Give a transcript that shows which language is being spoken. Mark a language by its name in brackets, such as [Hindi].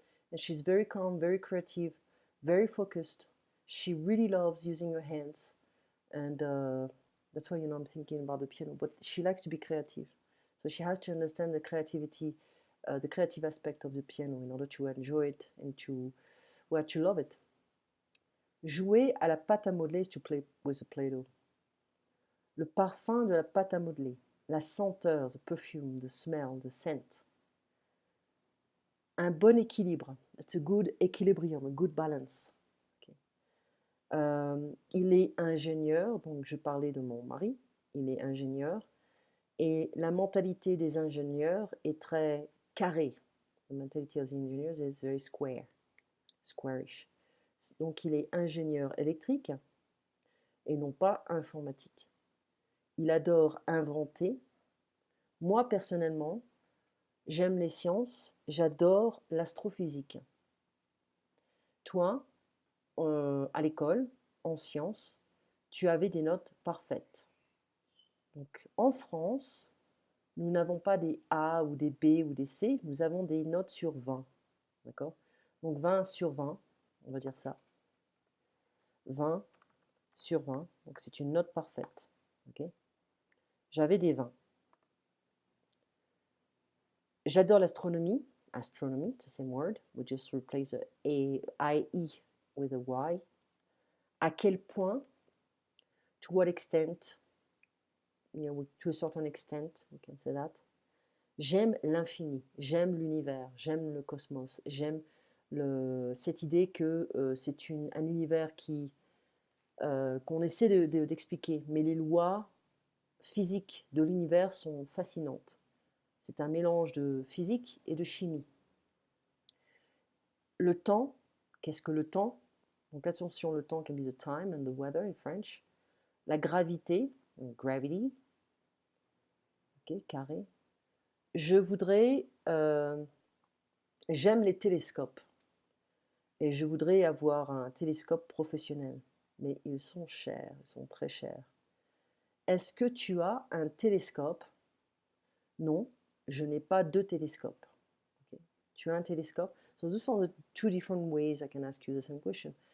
[English] And she's very calm, very creative, very focused. She really loves using her hands. And that's why, I'm thinking about the piano. But she likes to be creative. So she has to understand the creativity, the creative aspect of the piano in order to enjoy it and to love it. [French] Jouer à la pâte à modeler [English] is to play with the Play-Doh. [French] Le parfum de la pâte à modeler, la senteur, [English] the perfume, the smell, the scent. [French] Un bon équilibre. [English] It's a good equilibrium, a good balance. Okay. [French] Il est ingénieur, donc je parlais de mon mari, il est ingénieur, et la mentalité des ingénieurs est très carrée. [English] The mentality of the engineers is very squarish. [French] Donc il est ingénieur électrique et non pas informatique. Il adore inventer. Moi, personnellement, j'aime les sciences, j'adore l'astrophysique. Toi, à l'école, en sciences, tu avais des notes parfaites. Donc en France, nous n'avons pas des A ou des B ou des C, nous avons des notes sur 20. D'accord? Donc 20 sur 20, on va dire ça. 20 sur 20, donc c'est une note parfaite. Okay? J'avais des 20. J'adore l'astronomie. [English] Astronomy, it's the same word. We just replace the I-E with a Y. [French] À quel point, [English] to what extent, to a certain extent, we can say that. [French] J'aime l'infini, j'aime l'univers, j'aime le cosmos, j'aime cette idée que c'est un univers qu'on essaie d'expliquer, mais les lois physiques de l'univers sont fascinantes. C'est un mélange de physique et de chimie. Le temps, qu'est-ce que le temps? Donc attention, le temps [English] can be the time and the weather in French. [French] La gravité, gravity, ok, carré. Je voudrais, j'aime les télescopes et je voudrais avoir un télescope professionnel, mais ils sont chers, ils sont très chers. Est-ce que tu as un télescope? Non, je n'ai pas de télescope. Okay. Tu as un télescope? [English] So those are the two different ways I can ask you the same question.